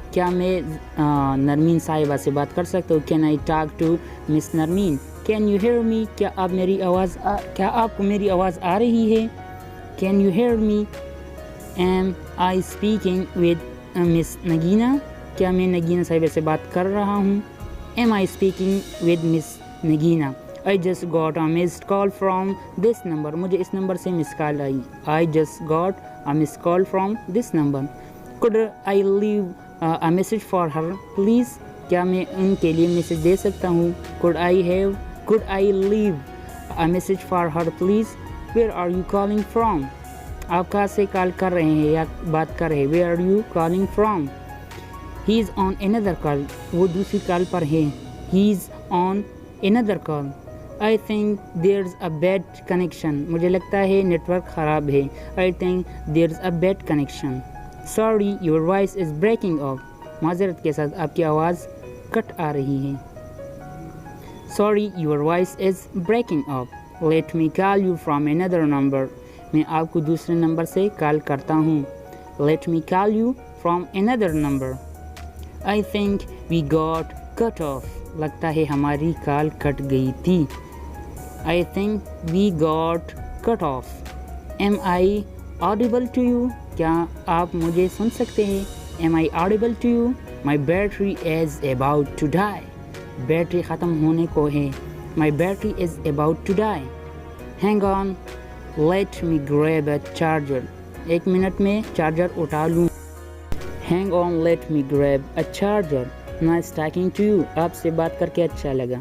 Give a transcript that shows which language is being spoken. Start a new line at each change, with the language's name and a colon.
Urdu: کیا میں نرمین صاحبہ سے بات کر سکتا ہوں.
English: Can I talk to miss Narmeen. Can you hear me.
Urdu: کیا آپ کو میری آواز آ رہی ہے.
English: Can you hear me. Am I speaking with miss Nagina.
Urdu: کیا میں نگینہ صاحبہ سے بات کر رہا ہوں.
English: Am I speaking with miss Nagina. I just got a missed call from this number.
Urdu: مجھے اس نمبر سے مس کال آئی.
English: I just got a missed call from this number. Could I leave a message for her please.
Urdu: کیا میں ان کے لیے message دے سکتا ہوں.
English: Could I leave a message for her please. Where are you calling from.
Urdu: آپ کہاں سے کال کر رہے ہیں یا بات کر رہے ہیں.
English: Where are you calling from. He is on another call.
Urdu: وہ دوسری کال پر ہے.
English: He is on another call. I think there's a bad connection.
Urdu: مجھے لگتا ہے نیٹ ورک خراب ہے.
English: I think there's a bad connection. Sorry, your voice is breaking off.
Urdu: معذرت کے ساتھ آپ کی آواز کٹ آ رہی ہے.
English: Sorry, your voice is breaking off. Let me call you from another number.
Urdu: میں آپ کو دوسرے نمبر سے کال کرتا ہوں.
English: Let me call you from another number. I think we got cut off.
Urdu: لگتا ہے ہماری کال کٹ گئی تھی.
English: I think we got cut off. Am I audible to you.
Urdu: کیا آپ مجھے سن سکتے ہیں.
English: Am I audible to you. My battery is about to die.
Urdu: Battery ختم ہونے کو ہے.
English: My battery is about to die. Hang on. Let me grab a charger.
Urdu: ایک منٹ میں چارجر اٹھا لوں.
English: Hang on. Let me grab a charger. Nice talking to you.
Urdu: آپ سے بات کر کے اچھا لگا.